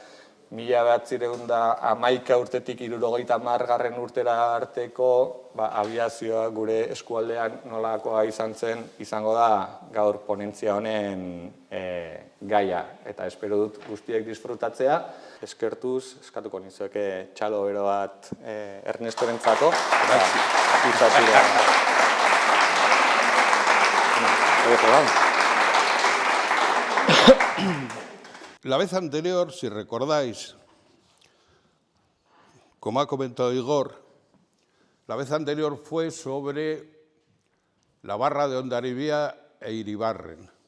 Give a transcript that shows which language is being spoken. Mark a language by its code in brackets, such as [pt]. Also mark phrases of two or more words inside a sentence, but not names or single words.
[eu] 1911 urtetik 1970 urtera arteko abiazioa gure eskualdean nolakoa izan zen izango da gaur ponentzia honen gaia. Eta espero dut guztiek disfrutatzea. Eskertuz, eskatuko nizueke txalo bero bat Ernestorentzako. [es] La vez anterior, si recordáis, como ha comentado Igor, la vez anterior fue sobre la barra de Hondarribia e Iribarren.